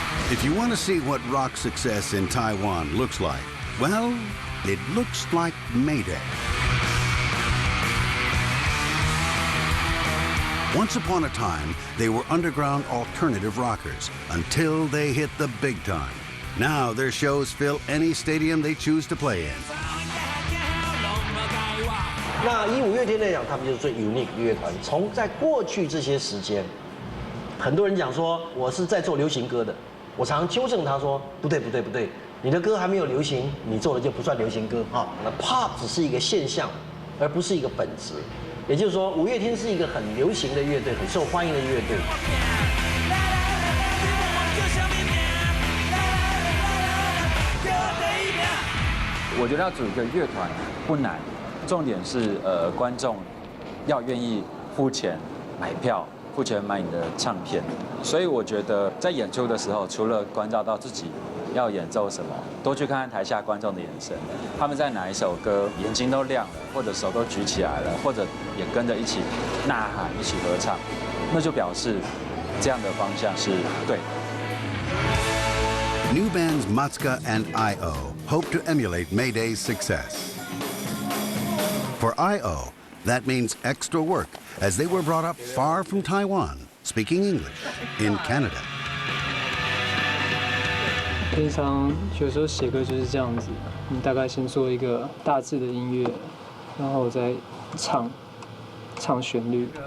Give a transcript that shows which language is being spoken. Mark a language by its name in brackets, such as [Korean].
[English] If you want to see what rock success in Taiwan looks like, well, it looks like Mayday. Once upon a time, they were underground alternative rockers until they hit the big time. Now their shows fill any stadium they choose to play in. [Chinese] 那以五月天来讲，他们就是最 unique 的乐团。从在过去这些时间，很多人讲说我是在做流行歌的，我常常纠正他说不对，你的歌还没有流行，你做的就不算流行歌啊。那 pop 只是一个现象，而不是一个本质。也就是说，五月天是一个很流行的乐队，很受欢迎的乐队。我觉得要组一个乐团不难，重点是观众要愿意付钱买票，付钱买你的唱片。所以我觉得在演出的时候，除了关照到自己要演奏什么，多去看看台下观众的眼神，他们在哪一首歌眼睛都亮了，或者手都举起来了，或者也跟着一起呐喊、一起合唱，那就表示这样的方向是对的。 [English] New bands Matsuka and I.O. hope to emulate Mayday's success. For I.O., that means extra work, as they were brought up far from Taiwan, speaking English, in Canada. [Chinese] 平常有时候写歌就是这样子，你大概先做一个大致的音乐，然后再唱旋律。